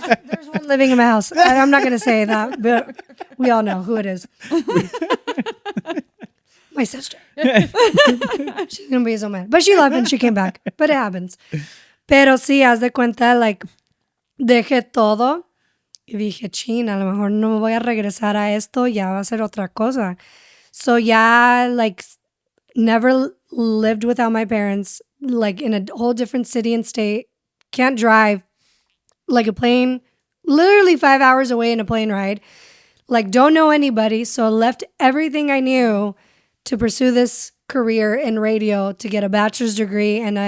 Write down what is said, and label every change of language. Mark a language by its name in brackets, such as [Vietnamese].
[English] There's one living in my house. I'm not going to say that, but we all know who it is. My sister. She's going to be so mad. But she left and she came back. But it happens. [Spanish] Pero sí, haz de cuenta, like, dejé todo y dije, chin, a lo mejor no me voy a regresar a esto, ya va a ser otra cosa. [English] So ya, like, never lived without my parents, like in a whole different city and state. Can't drive, like a plane, literally 5 hours away in a plane ride. Like don't know anybody. So I left everything I knew to pursue this career in radio to get a bachelor's degree.